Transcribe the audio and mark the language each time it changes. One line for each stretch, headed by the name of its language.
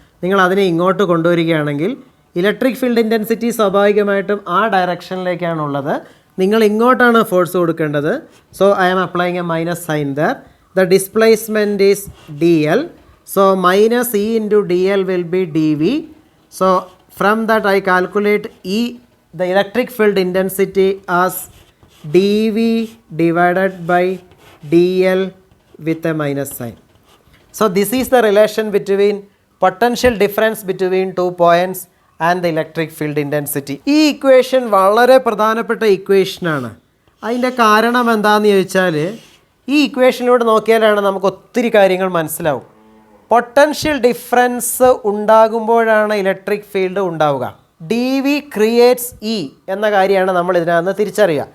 Malayalam: നിങ്ങൾ അതിനെ ഇങ്ങോട്ട് കൊണ്ടുവരികയാണെങ്കിൽ ഇലക്ട്രിക് ഫീൽഡ് ഇൻറ്റൻസിറ്റി സ്വാഭാവികമായിട്ടും ആ ഡയറക്ഷനിലേക്കാണുള്ളത്. നിങ്ങൾ ഇങ്ങോട്ടാണ് ഫോഴ്സ് കൊടുക്കേണ്ടത്.
English: So I am applying a minus sign there. The displacement is DL. So minus E into DL will be DV. So from that I calculate the electric field intensity as dV divided by dl with a minus sign. So this is the relation between potential difference between 2 points and the electric field intensity.
Malayalam: ഈ equation വളരെ പ്രധാനപ്പെട്ട ഇക്വേഷനാണ്. അതിൻ്റെ കാരണം എന്താണെന്ന് ചോദിച്ചാൽ ഈ ഇക്വേഷനിലൂടെ നോക്കിയാലാണ് നമുക്ക് ഒത്തിരി കാര്യങ്ങൾ മനസ്സിലാവും. പൊട്ടൻഷ്യൽ ഡിഫറൻസ് ഉണ്ടാകുമ്പോഴാണ് ഇലക്ട്രിക് ഫീൽഡ് ഉണ്ടാവുക.
English: DV creates E
Malayalam: എന്ന കാര്യമാണ് നമ്മൾ ഇതിനകത്ത് തിരിച്ചറിയുക.